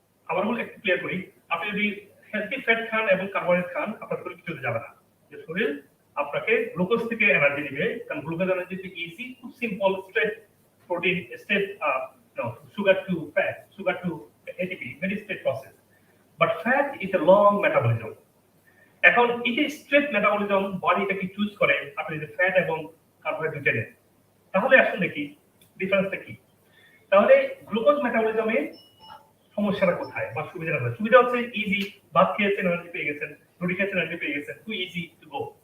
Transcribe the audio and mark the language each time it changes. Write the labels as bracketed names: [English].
[Bangla] আবার বলে একটু ক্লিয়ার করি, আপনি যদি হেলদি ফ্যাট খান এবং কার্বোহাইড্রেট খান, আপনার শরীর কিটোতে যাবে না। যে শরীর আপনাকে গ্লুকোজ থেকে এনার্জি দিবে, কারণ গ্লুকোজ এনার্জি ইজি, খুব simple, straight protein, straight [English] sugar to fat, sugar to ATP, very straight process. But fat is a long metabolism. [Bangla] এখন এই যে স্ট্রেট মেটাবলিজম বডি এটাকে চুজ করে, আপনি যদি ফ্যাট এবং কার্বোহাইড্রেট নেন, তাহলে আসলে কি ডিফারেন্সটা কি? তাহলে গ্লুকোজ মেটাবলিজমে সমস্যাটা কোথায় বা সুবিধাটা কোথায়? সুবিধা হচ্ছে ইজি, ভাত খেয়েছেন এনার্জি পেয়ে গেছেন, রুটি খেয়েছেন এনার্জি পেয়ে গেছেন, [English] Too easy to go.